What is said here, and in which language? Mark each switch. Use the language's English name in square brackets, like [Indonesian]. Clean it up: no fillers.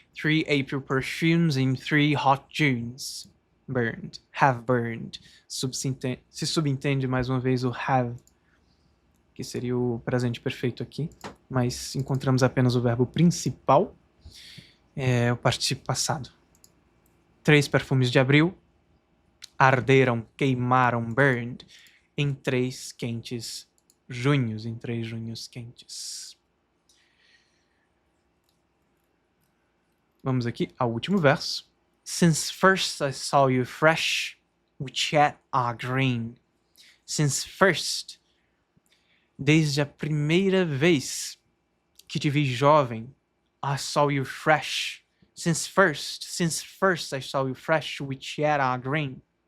[English] 3 April perfumes in 3 hot Junes. Burned. Have burned. [Portuguese] Se subentende mais uma vez o have, que seria o presente perfeito aqui, mas encontramos apenas o verbo principal, o particípio passado. 3 perfumes de abril arderam, queimaram, burned, em 3 quentes junhos, em 3 junhos quentes. Vamos aqui ao último verso. [English] Since first I saw you fresh, which yet are green. Since first, [Portuguese] desde a primeira vez que te vi jovem, [English] I saw you fresh. Since first I saw you fresh, which yet are green.